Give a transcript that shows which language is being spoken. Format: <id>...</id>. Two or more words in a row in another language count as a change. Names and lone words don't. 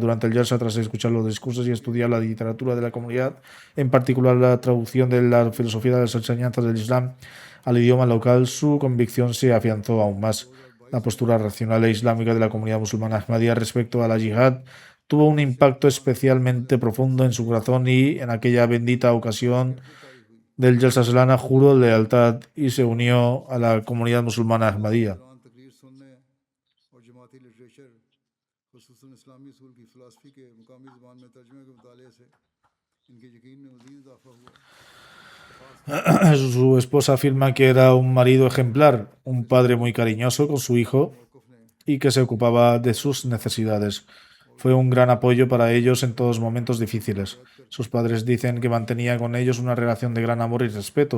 <es>Durante el Jalsa, tras escuchar los discursos y estudiar la literatura de la comunidad, en particular la traducción de la filosofía de las enseñanzas del Islam al idioma local, su convicción se afianzó aún más. La postura racional e islámica de la comunidad musulmana ahmadía respecto a la yihad tuvo un impacto especialmente profundo en su corazón y en aquella bendita ocasión del Jalsa Salana juró lealtad y se unió a la comunidad musulmana ahmadía.</es> <ur>قرآن تقریر سننے اور جماعتی لٹریچر خصوصاً اسلامی اصول کی فلاسفی کے مقامی زبان میں ترجمے کے مطالعے سے انکے یقین میں مزید اضافہ ہوا.</ur> <es>Su esposa afirma que era un marido ejemplar, un padre muy cariñoso con su hijo y que se ocupaba de sus necesidades. Fue un gran apoyo para ellos en todos momentos difíciles. Sus padres dicen que mantenía con ellos una relación de gran amor y respeto.</es>